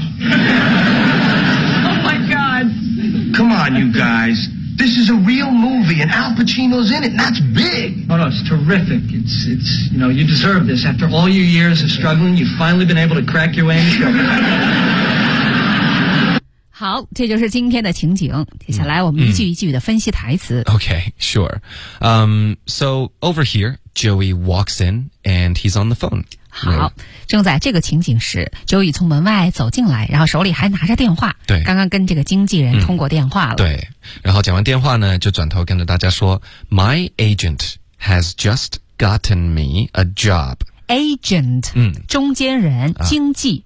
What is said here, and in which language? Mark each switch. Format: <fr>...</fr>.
<en>Oh, my God. Come on, you guys. This is a real movie, and Al Pacino's in it, and that's big. Oh, no, it's terrific. It's, you know, you deserve this. After all your years of struggling, you've finally been able to crack your way in.</en> <zh>好，这就是今天的情景。接下来我们一句一句的分析台词。</zh> <en>Okay, sure. So over here, Joey walks in, and he's on the phone.</en> <zh>好，正在这个情景时 ,Joey 从门外走进来，然后手里还拿着电话。对。刚刚跟这个经纪人通过电话了。对。然后讲完电话呢，就转头跟着大家说 ,</zh> <en>My agent has just gotten me a job.</en> <zh>Agent， 中间人，经纪，</zh>